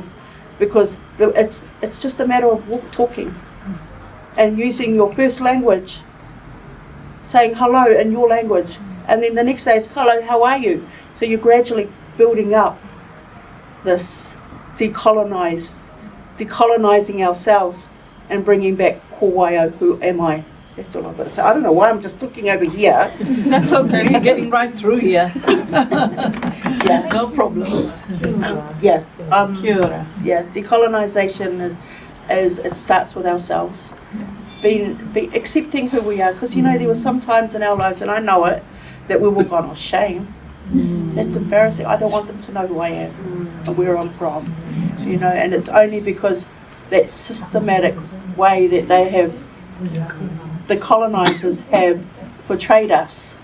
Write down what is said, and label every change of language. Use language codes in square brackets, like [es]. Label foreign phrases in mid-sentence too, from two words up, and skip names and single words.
[en] Because it's just a matter of talking and using your first language, saying hello in your language, and then the next day is hello, how are you? So you're gradually building up this decolonising ourselves and bringing back [mi] ko ai au, [en] who am I? That's all I've got to say. I don't know why I'm just looking over here. That's okay, you're getting right through here. Yeah, No problems. yeah. [mi] Kia ora. [en] Yeah, decolonisation is it starts with ourselves. Be accepting who we are, because you know there were some times in our lives, and I know it, that we were gone, oh shame. That's embarrassing. I don't want them to know who I am and where I'm from. You know, and it's only because that systematic way that they have, the colonisers have portrayed us.